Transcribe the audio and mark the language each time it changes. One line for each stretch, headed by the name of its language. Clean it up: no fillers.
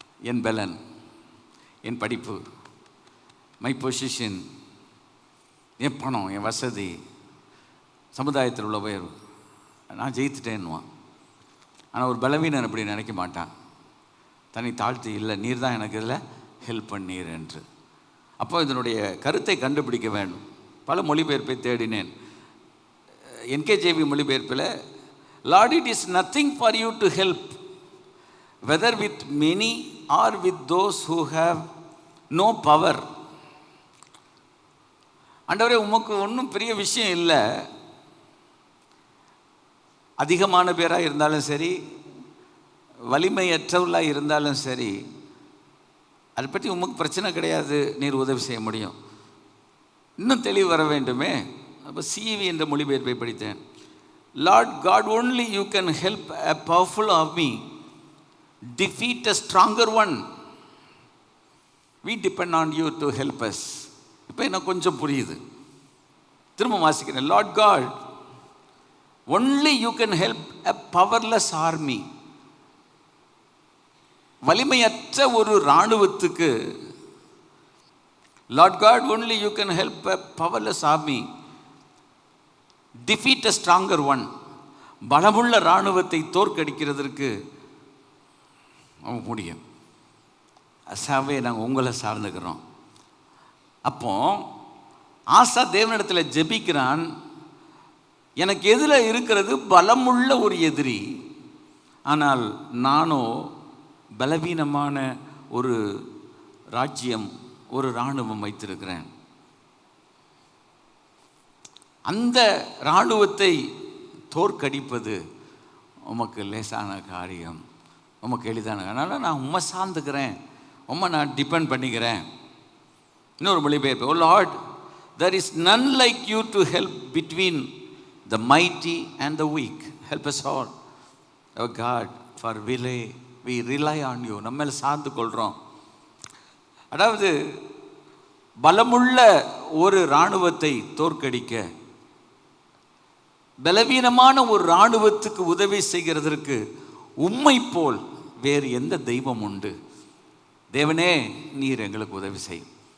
Tamil: என் பலன், என் படிப்பு,
English: my position,
Tamil: என் பணம், என் வசதி, சமுதாயத்தில் உள்ள உயர்வு, நான் ஜெயித்துட்டேன்னுவான். ஆனால் ஒரு பலவீனன் அப்படி நினைக்க மாட்டான். தன்னை தாழ்த்தி, இல்லை நீர் தான் எனக்கு இதில் ஹெல்ப் பண்ணீர் என்று. அப்போ இதனுடைய கருத்தை கண்டுபிடிக்க வேண்டும். பல மொழிபெயர்ப்பை தேடினேன். NKJV மொழிபெயர்ப்பில்,
English: Lord, it is nothing for you to help, whether with many or with those who have no power.
Tamil: ஆண்டவரே, உமக்கு ஒன்றும் பெரிய விஷயம் இல்லை, அதிகமான பேராக இருந்தாலும் சரி, வலிமையற்றவர்களாக இருந்தாலும் சரி, அதை பற்றி உமக்கு பிரச்சனை கிடையாது, நீர் உதவி செய்ய முடியும். இன்னும் தெளிவு வர வேண்டுமே. அப்போ CV என்ற மொழிபெயர்ப்பை படித்தேன்.
English: Lord God, only you can help a powerful army defeat a stronger one. We depend on you to help us.
Tamil: இப்போ எனக்கு கொஞ்சம் புரியுது, திரும்ப வாசிக்கிறேன்.
English: Lord God, only you can help a powerless army.
Tamil: வலிமையற்ற ஒரு இராணுவத்துக்கு,
English: Lord God, only you can help a powerless army defeat a stronger one.
Tamil: பலமுள்ள இராணுவத்தை தோற்கடிக்கிறதற்கு முடியும். அசாவே நாங்கள் உங்களை சார்ந்துக்கிறோம். அப்போ ஆசா தேவனிடத்தில் ஜெபிக்கிறான், எனக்கு எதில் இருக்கிறது பலமுள்ள ஒரு எதிரி, ஆனால் நானோ பலவீனமான ஒரு ராஜ்யம், ஒரு இராணுவம் வைத்திருக்கிறேன். அந்த இராணுவத்தை தோற்கடிப்பது உமக்கு லேசான காரியம், உமக்கு எளிதான. அதனால் நான் உம்மை சார்ந்துக்கிறேன், உம்மை நான் டிபெண்ட் பண்ணிக்கிறேன். இன்னொரு மொழிபெயர்ப்பு,
English: Oh lord, there is none like you to help between the mighty and the weak. Help us all, oh God, for we rely on you.
Tamil: நம்ம மேல் சார்ந்து கொள்கிறோம். அதாவது பலமுள்ள ஒரு இராணுவத்தை தோற்கடிக்க, பலவீனமான ஒரு இராணுவத்துக்கு உதவி செய்கிறதற்கு உம்மை போல் வேறு எந்த தெய்வம் உண்டு? தேவனே, நீர் எங்களுக்கு உதவி செய்யும்.